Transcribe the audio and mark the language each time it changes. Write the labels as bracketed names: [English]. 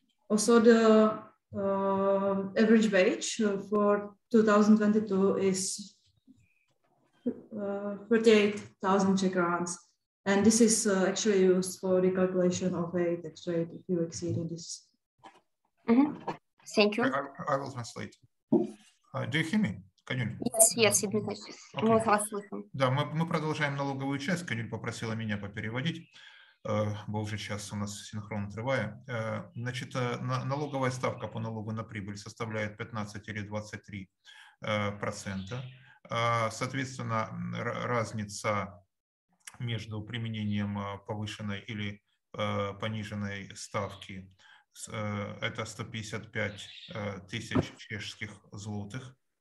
[English] Also, the average wage for 2022 is 38,000 Czech crowns. And this is actually used for the calculation of a tax rate if you exceed this. Mm-hmm. Thank you. I will translate. Do you hear me, Канюль? [Russian] Yes, мы вас слышим. Да, мы продолжаем налоговую часть. Канюль попросила меня попереводить, [Ukrainian] бо уже час у нас синхрон триває. [Russian] Значит, налоговая ставка по налогу на прибыль составляет 15 или 23%. Соответственно, разница между применением повышенной или пониженной ставки это 155 тысяч чешских злотых.